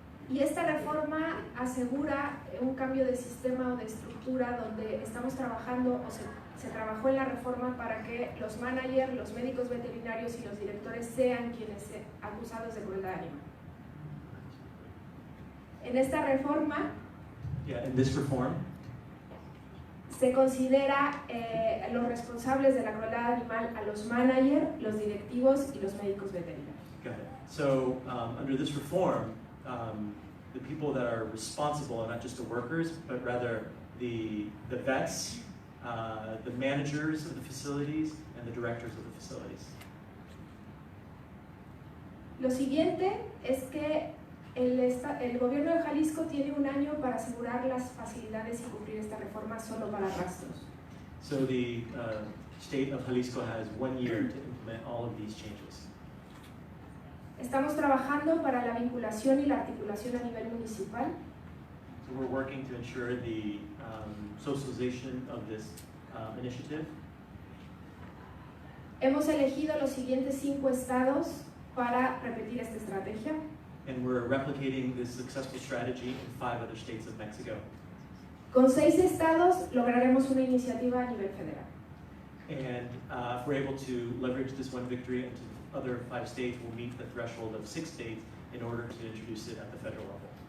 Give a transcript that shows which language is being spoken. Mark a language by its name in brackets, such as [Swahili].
[Spanish] Y esta reforma asegura un cambio de sistema o de estructura donde estamos trabajando o se trabajó en la reforma para que los managers, los médicos veterinarios y los directores sean quienes sean acusados de crueldad animal. En esta reforma [English] In this reform, [Spanish] se considera los responsables de la crueldad animal a los managers, los directivos y los médicos veterinarios. [English] got it. So under this reform, the people that are responsible are not just the workers, but rather the vets, the managers of the facilities, and the directors of the facilities. [Spanish] Lo siguiente es que el gobierno de Jalisco tiene 1 año para asegurar las facilidades y cumplir esta reforma solo para rastros. [English] So the state of Jalisco has 1 year to implement all of these changes. [Spanish] Estamos trabajando para la vinculación y la articulación a nivel municipal. [English] So we're working to ensure the socialization of this initiative. [Spanish] Hemos elegido los siguientes 5 estados para repetir esta estrategia. [English] And we're replicating this successful strategy in 5 other states of Mexico. [Spanish] Con 6 estados lograremos una iniciativa a nivel federal. [English] And if we're able to leverage this one victory into other 5 states, we'll meet the threshold of 6 states in order to introduce it at the federal level.